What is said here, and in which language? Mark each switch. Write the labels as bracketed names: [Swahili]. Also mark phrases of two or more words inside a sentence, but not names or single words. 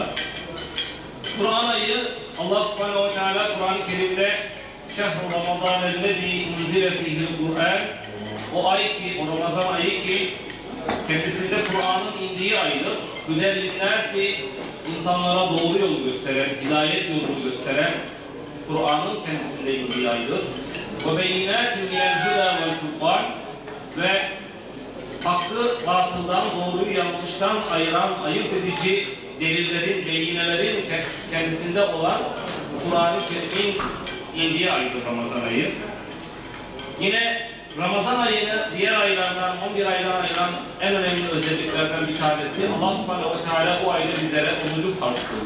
[Turkish] Kur'an ayı, Allah [Arabic] سبحانه وتعالى [Turkish] Kur'an-ı Kerim'de [Arabic] شَهْرُ رَمَضَانَ الَّذِي أُنْزِلَ فِيهِ الْقُرْآنُ, [Turkish] o ay ki, o Ramazan ayı ki kendisinde Kur'an'ın indiği aydır. Hüdellin-nâsi, insanlara doğru yolu gösteren, hidayet yolunu gösteren Kur'an'ın kendisinde indiği aydır. [Arabic] وَبَيِّنَاتٍ مِنَ الْهُدَى وَالْفُرْقَانِ [Turkish] ve hakkı batıldan, doğruyu yanlıştan ayıran, ayırt edici delillerin, beyinelerin kendisinde olan Kur'an-ı Kerim'in indiği aydır Ramazan ayı. Yine Ramazan ayını diğer aylardan, 11 aydan ayıran en önemli özelliklerden bir tanesi, Allah [Arabic] سبحانه وتعالى [Turkish] bu ayda bizlere orucu farz kıldı.